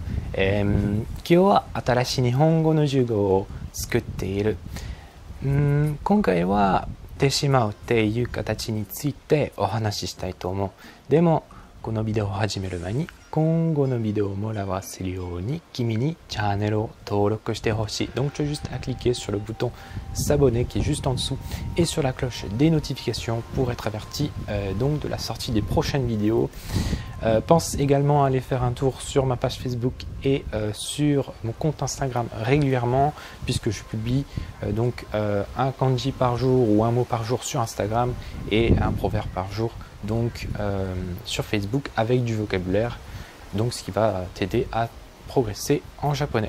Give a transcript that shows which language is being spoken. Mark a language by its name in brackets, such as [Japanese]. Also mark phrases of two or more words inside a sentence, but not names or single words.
[Japanese] 今日は新しい日本語の授業を作っている。今回はてしまうっていう形についてお話ししたいと思う。でもこのビデオを始める前に今後のビデオをもらわせるように君にチャンネルを登録してほしい。 [French] Donc tu as juste à cliquer sur le bouton s'abonner qui est juste en dessous et sur la cloche des notifications pour être averti donc de la sortie des prochaines vidéos. Pense également à aller faire un tour sur ma page Facebook et sur mon compte Instagram régulièrement puisque je publie donc un kanji par jour ou un mot par jour sur Instagram et un proverbe par jour donc sur Facebook avec du vocabulaire, donc ce qui va t'aider à progresser en japonais.